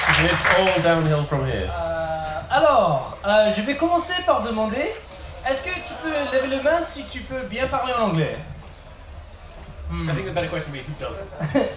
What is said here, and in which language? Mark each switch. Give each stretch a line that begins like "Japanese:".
English: It's all downhill from here.
French: Alors, je vais commencer par demander, est-ce que tu peux lever le main si tu peux bien parler en anglais?
English: I think the better question would be who doesn't.